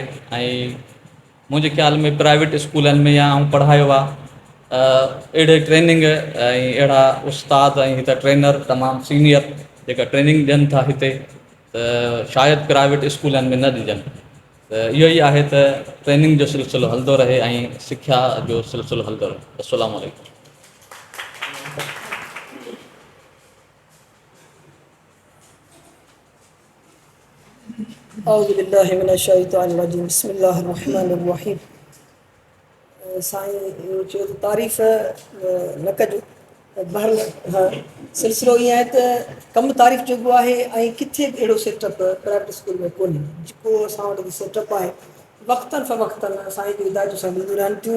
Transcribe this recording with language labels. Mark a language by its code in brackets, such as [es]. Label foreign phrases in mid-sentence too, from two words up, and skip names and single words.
[sd] ऐं मुंहिंजे ख़्याल में [en] private schools [sd] में या आउं पढ़ायो आहे अहिड़े ट्रेनिंग ऐं अहिड़ा उस्ताद ऐं हिते ट्रेनर तमामु सीनियर जेका ट्रेनिंग ॾियनि था हिते, त शायदि [en] private schools [sd] में न ॾिजनि। त इहो ई आहे त ट्रेनिंग जो सिलसिलो हलंदो रहे ऐं सिख्या जो सिलसिलो हलंदो रहे। [ar] السلام عليكم. أعوذ بالله من الشيطان الرجيم. بسم الله الرحمن الرحيم. [sd] साईं इहो चयो त तारीफ़ न कजो। बहर हा सिलसिलो ईअं आहे त कमु तारीफ़ जेको आहे ऐं किथे बि अहिड़ो [en] setup private school [sd] में कोन्हे जेको असां वटि सेटअप आहे। वक़्तनि फ़वक़्तनि साईं जी हिदायतूं सां मिलंदियूं रहनि थियूं।